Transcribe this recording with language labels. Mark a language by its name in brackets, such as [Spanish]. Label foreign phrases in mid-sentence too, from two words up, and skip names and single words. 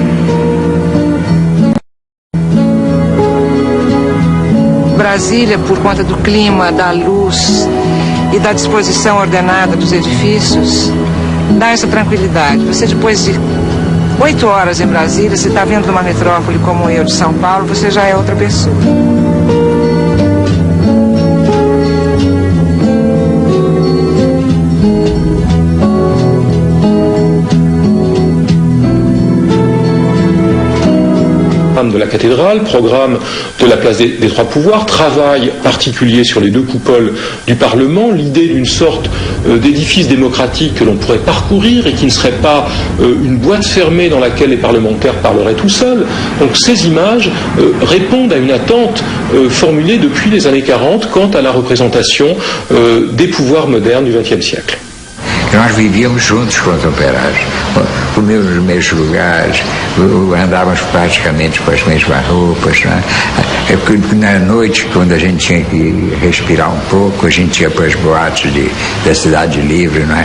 [Portuguese] Brasília, por conta do clima, da luz e da disposição ordenada dos edifícios, dá essa tranquilidade. Você, depois de 8 horas em Brasília, se está vindo de uma metrópole como eu de São Paulo, você já é outra pessoa. [French] De la cathédrale, programme de la place des trois pouvoirs, travail particulier sur les 2 coupoles du Parlement, l'idée d'une sorte d'édifice démocratique que l'on pourrait parcourir et qui ne serait pas une boîte fermée dans laquelle les parlementaires parleraient tout seuls. Donc ces images répondent à une attente formulée depuis les années 40 quant à la représentation des pouvoirs modernes du XXe siècle. [Portuguese] Nós vivíamos juntos com os operários, comíamos nos mesmos lugares, andávamos praticamente com as mesmas roupas, né? Na noite, quando a gente tinha que respirar um pouco, a gente ia para as boates da Cidade Livre, né?